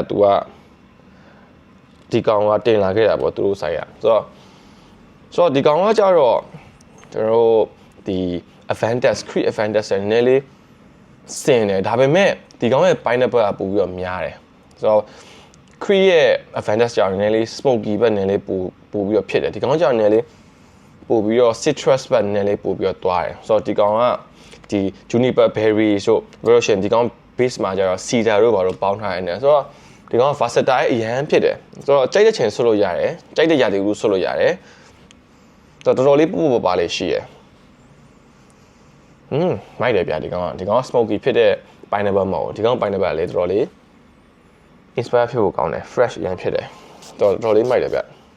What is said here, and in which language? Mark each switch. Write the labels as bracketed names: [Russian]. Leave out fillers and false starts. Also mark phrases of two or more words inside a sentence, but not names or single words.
[Burmese] तू ကဒီကောင်ကတင်လာခဲ့တာပေါ့သူတို့ဆိုင်ရဆိုတော့ဒီကောင်ကကြတော့ကျွန်တော်တို့ဒီ Avantis Creed Avantis နဲ့နည်းနည်းလေးစ င်တယ်ဒါပေမဲ့ဒီကောင်ရဲ့ pineapple ကပို့ပြီးတော့များတယ်ဆိုတော့ Creed ရဲ့ Avantis ကြောင့်နည်းနည်းလေး smoky ဘက်နည်းနည်းလေးပို့ပြီးတော့ဖြစ်တယ်ဒီကောင်ကြောင့်နည်းနည်းလေးပို့ပြီးတော့ citrus ဘက်နည်းနည်းလေးပို့ပြီးတော့တွားတယ်ဆိုတော့ဒီကောင်ကဒီ [English] juniper berry [Burmese] ဆို version ဒီကောင် base မှာကျတော့ cedar တို့ဘာလို့ပေါင်းထားရတယ်ဆိုတော့ဒီကောင်က versatile အရန်ဖြစ်တယ်ဆိုတော့ကြိုက်တဲ့ချိန်ဆွတ်လို့ရတယ်ကြိုက်တဲ့ရာသီဥတုဆွတ်လို့ရတယ်တော်တော်လေးပို့ပါလေးရှိရယ် မိုက်တယ်ဗျာဒီကောင်က smoky ဖြစ်တဲ့ pineapple မဟုတ်ဒီကောင် pineapple လေးတော်တော်လေး inspire ဖြစ်ဖို့ကောင်းတယ် fresh အရန်ဖြစ်တယ်တော်တော်လေးမိုက်တယ်ဗျ